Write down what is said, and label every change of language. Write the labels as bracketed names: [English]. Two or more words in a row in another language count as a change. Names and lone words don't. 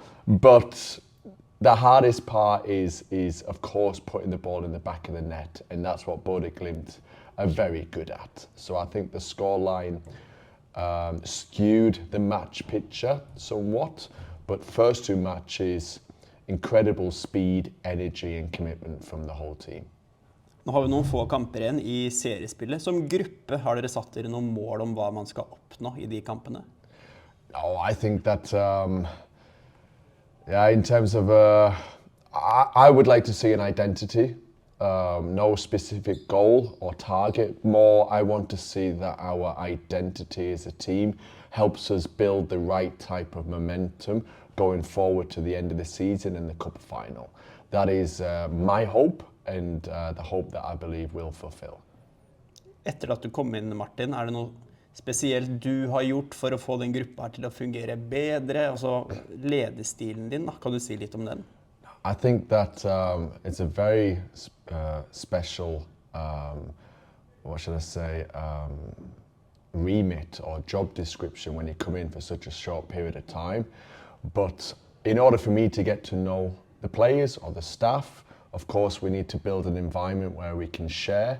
[English] But the hardest part is of course putting the ball in the back of the net, and that's what Glimt are very good at. So I think the scoreline skewed the match picture somewhat, but first 2 matches, incredible speed, energy and commitment from the whole team. [Norwegian] Nå har vi noen få kamper igjen i seriespillet. Som gruppe har dere satt dere noen mål om hva man skal oppnå i de kampene? [English] No, I think that in terms of I would like to see an identity, no specific goal or target. More, I want to see that our identity as a team helps us build the right type of momentum going forward to the end of the season and the cup final. That is my hope, and the hope that I believe we'll fulfill. [Norwegian] Etter at du kom inn, Martin, det noe spesielt du har gjort for å få den gruppa her til å fungere bedre? Altså ledestilen din, da. Kan du si litt om den? [English] I think that it's a very special, what should I say, remit or job description when you come in for such a short period of time. But in order for me to get to know the players or the staff, of course, we need to build an environment where we can share.